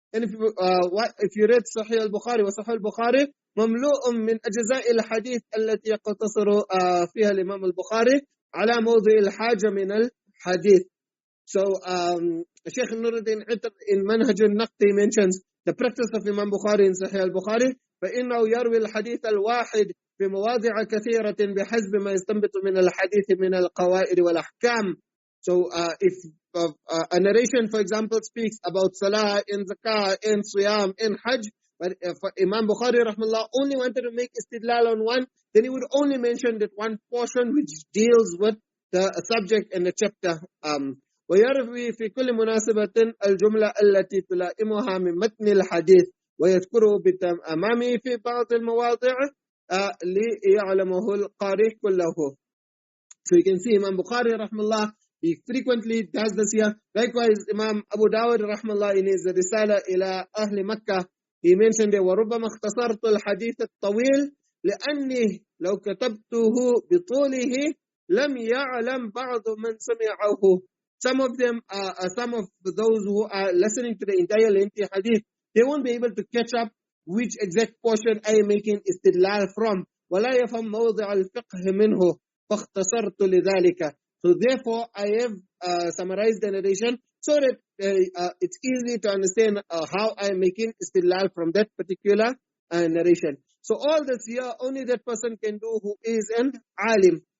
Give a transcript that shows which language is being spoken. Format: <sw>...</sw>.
<en>And if you read Sahih al-Bukhari,</en> <ar>وصحيح البخاري مملوء من أجزاء الحديث التي يقتصر فيها الإمام البخاري على موضع الحاجة من الحديث.</ar> <en>So Sheikh Nuruddin in Manhaj al-Naqdi mentions the practice of Imam Bukhari in Sahih al-Bukhari</en> <ar>فإنه يروي الحديث الواحد في مواضع كثيرة بحسب ما يستنبط من الحديث من القواعد والأحكام.</ar> <en>So if a narration, for example, speaks about Salah, in Zakah, in Siyam, in Hajj, but if Imam Bukhari rahmallah only wanted to make istidlal on one, then he would only mention that one portion which deals with the subject and the chapter.</en> <ar>ويروي في كل مناسبة الجملة التي تلائمها من متن الحديث ويذكره بتمامه في بعض المواضع ليعلمه القارئ كله.</ar> <en>So you can see Imam Bukhari rahmallah, he frequently does this here. Likewise, Imam Abu Dawud rahmallah in his Risala ila Ahli Makkah, he mentioned that</en> <ar>وَرُبَّمَا اخْتَصَرْتُ الْحَدِيثَ الطَّوِيلِ لأني لو كتبته بطوله لم يعلم بعض من سمعه.</ar> <en>Some of those who are listening to the entire lengthy hadith, they won't be able to catch up which exact portion I am making istidlal from.</en> <ar>ولا يفهم موضع الفقه منه فاختصرت لذلك.</ar> <en>So therefore, I have summarized the narration so that it's easy to understand how I am making istidlal from that particular narration. So all this here, only that person can do who is an alim.</en>